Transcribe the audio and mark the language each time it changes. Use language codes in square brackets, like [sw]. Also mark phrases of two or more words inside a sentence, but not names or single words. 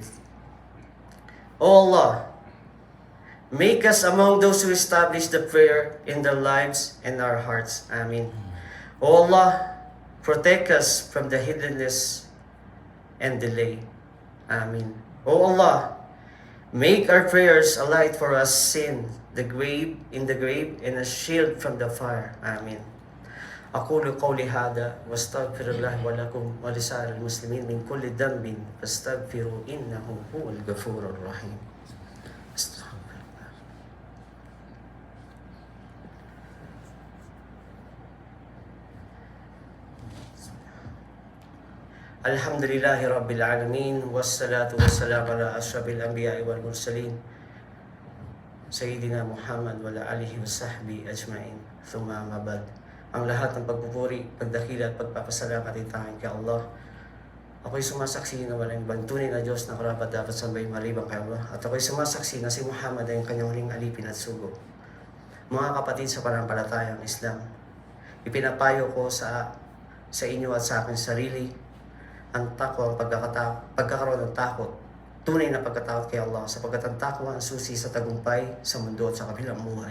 [en] O Allah, make us among those who establish the prayer in their lives and our hearts. Amen. O Allah, protect us from the hiddenness and delay. Amen. O Allah, make our prayers a light for us in the grave, and a shield from the fire. Amen. [ar] أقول قولي هذا واستغفر الله ولكم ولسائر المسلمين من كل ذنب فاستغفروا إنه هو الغفور الرحيم. الحمد لله رب العالمين والصلاة والسلام على أشرف الأنبياء والمرسلين سيدنا محمد وعلى آله وصحبه أجمعين ثم أما بعد. [tl] Ang lahat ng pagpupuri, pagdakila at pagpapasalamat ay tanging kay Allah. Ako'y sumasaksi na walang ibang tunay na Diyos na karapat dapat sambahin maliban kay Allah. At ako'y sumasaksi na si Muhammad ay ang kanyang huling alipin at sugo. Mga kapatid sa pananampalatayang Islam, ipinapayo ko sa inyo at sa aking sarili ang takwa, ang pagkakaroon ng takot, tunay na pagkatakot kay Allah, sapagkat ang takwa ang susi sa tagumpay sa mundo at sa kabilang buhay.